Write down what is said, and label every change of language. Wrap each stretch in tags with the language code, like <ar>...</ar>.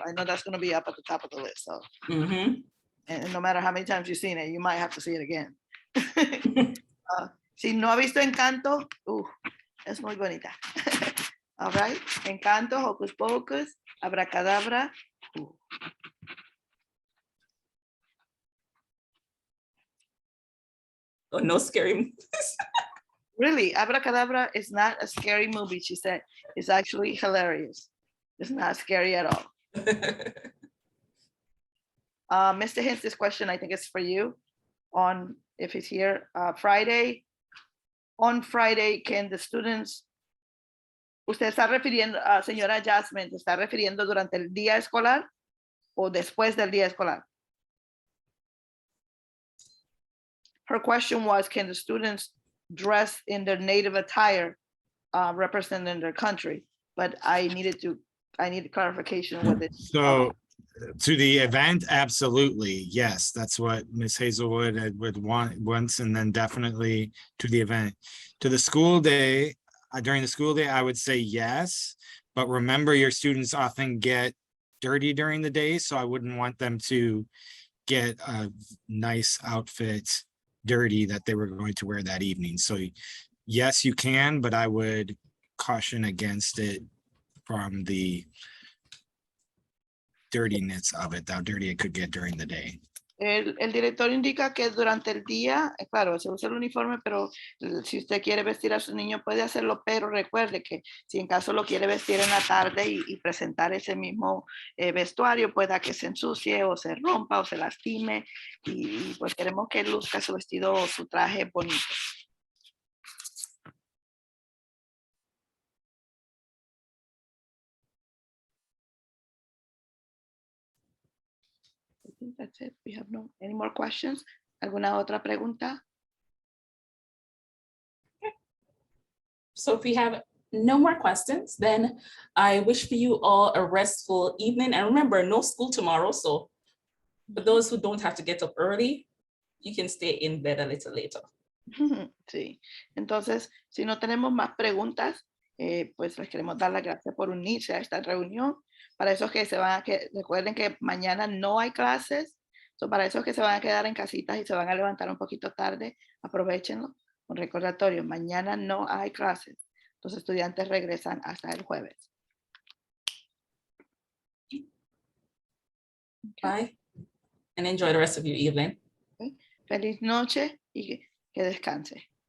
<en>I know that's going to be up at the top of the list. So, and no matter how many times you've seen it, you might have to see it again.</en> <es>Si no ha visto Encanto, es muy bonita.</es> <en>All right, Encanto, Hocus Pocus, Abracadabra. Oh, no scary movies. Really, Abracadabra is not a scary movie, she said. It's actually hilarious. It's not scary at all. Mr. Hintz, this question I think is for you. If he's here, Friday. On Friday, can the students...</en> <es>¿Usted está refiriendo, señora Jasmine, se está refiriendo durante el día escolar o después del día escolar?</es> <en>Her question was, can the students dress in their native attire representing their country? But I need clarification with it. So to the event, absolutely, yes. That's what Ms. Hazelwood would want once, and then definitely to the event. To the school day, during the school day, I would say yes, but remember your students often get dirty during the day, so I wouldn't want them to get a nice outfit dirty that they were going to wear that evening. So yes, you can, but I would caution against it from the dirtiness of it, how dirty it could get during the day.</en> <es>El director indica que durante el día, claro, se usa el uniforme, pero si usted quiere vestir a su niño puede hacerlo, pero recuerde que si en caso lo quiere vestir en la tarde y presentar ese mismo vestuario, pueda que se ensucie o se rompa o se lastime y pues queremos que luzca su vestido o su traje bonito.</es> <en>I think that's it. We have no any more questions.</en> <es>¿Alguna otra pregunta?</es> <en>So if we have no more questions, then I wish for you all a restful evening. And remember, no school tomorrow. So for those who don't have to get up early, you can stay in bed a little later.</en> <es>Sí, entonces, si no tenemos más preguntas, pues les queremos dar las gracias por unirse a esta reunión. Para esos que se van a que recuerden que mañana no hay clases, para esos que se van a quedar en casitas y se van a levantar un poquito tarde, aprovechenlo. Un recordatorio, mañana no hay clases. Los estudiantes regresan hasta el jueves.</es> <en>Bye, and enjoy the rest of your evening.</en> <es>Feliz noche y que descanse.</es>